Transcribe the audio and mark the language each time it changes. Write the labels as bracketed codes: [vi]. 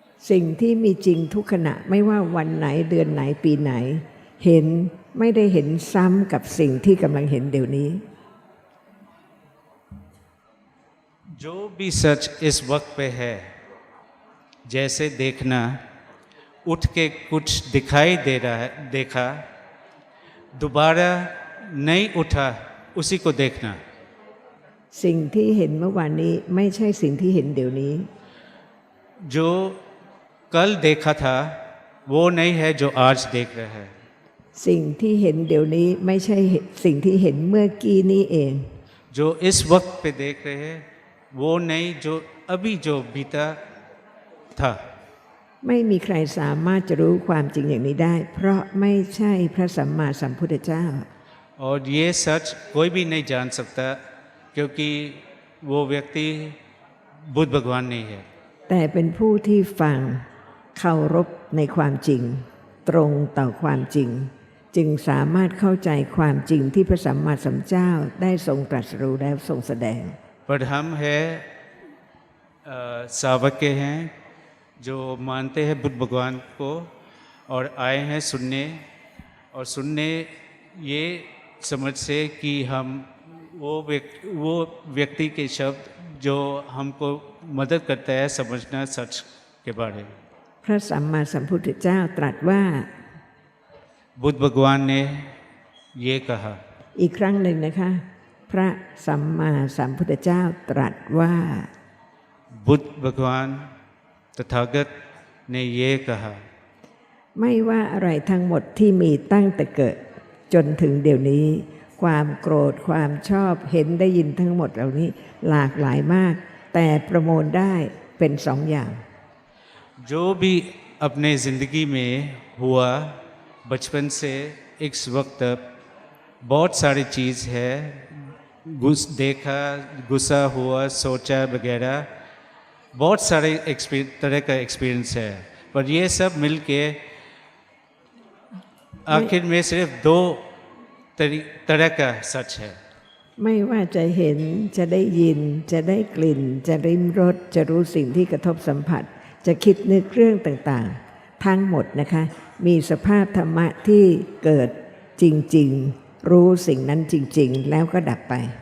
[th] สิ่งที่มีจริงทุกขณะไม่ว่าวันไหนเดือนไหนปีไหน เห็นไม่ได้เห็นซ้ำกับสิ่งที่กำลังเห็นเดี๋ยวนี้ [hi] जो भी सच इस वक्त पे है जैसे देखना उठ के कुछ दिखाई दे रहा है देखा दोबारा नहीं उठा उसी को देखना [th] สิ่งที่เห็นเมื่อวานนี้ไม่ใช่สิ่งที่เห็นเดี๋ยวนี้ [hi] जो कल देखा था वो नहीं है जो आज देख रहा है [th] สิ่งที่เห็นเดี๋ยวนี้ไม่ใช่สิ่งที่เห็นเมื่อกี้นี้เอง [hi] जो इस वक्त पे देख रहे हैं वो नहीं जो अभी जो बीता था [th] ไม่มีใครสามารถจะรู้ความจริงอย่างนี้ได้ เพราะไม่ใช่พระสัมมาสัมพุทธเจ้า [hi] और ये सच कोई भी नहीं जान सकता क्योंकि वो व्यक्ति बुद्ध भगवान नहीं है [th] แต่เป็นผู้ที่ฟังเคารพในความจริง ตรงต่อความจริง จึงสามารถเข้าใจความจริงที่พระสัมมาสัมพุทธเจ้าได้ทรงตรัสรู้แล้วทรงแสดง [hi] पर हम है सावक के हैं जो मानते हैं बुद्ध भगवान को और आए हैं सुनने और सुनने ये समझ से कि हम वो व्यक्ति के शब्द जो हमको मदद करता है समझना सच के बारे में [th] พระสัมมาสัมพุทธเจ้าตรัสว่า [hi] बुद्ध भगवान ने ये कहा [th] อีกครั้งหนึ่งนะคะ พระสัมมาสัมพุทธเจ้าตรัสว่า [hi] बुद्ध भगवान तथागत ने ये कहा [th] ไม่ว่าอะไรทั้งหมดที่มีตั้งแต่เกิดจนถึงเดี๋ยวนี้ ความโกรธความชอบเห็นได้ยินทั้งหมดเหล่านี้หลากหลายมาก แต่ประมวลได้เป็นสองอย่าง [hi] जो भी अपने ज़िंदगी में हुआ बचपन से इस वक्त तक बहुत सारी चीज़ है देखा गुस्सा हुआ सोचा वगैरह बहुत सारे तरह का एक्सपीरियंस है पर ये सब मिलके आखिर में सिर्फ दो तरह का सच है [th] ไม่ว่าจะเห็นจะได้ยินจะได้กลิ่น จะริมรสจะรู้สิ่งที่กระทบสัมผัส จะคิดนึกเรื่องต่างๆ ทั้งหมดนะคะมีสภาพธรรมะที่เกิดจริงๆ รู้สิ่งนั้นจริงๆ แล้วก็ดับไป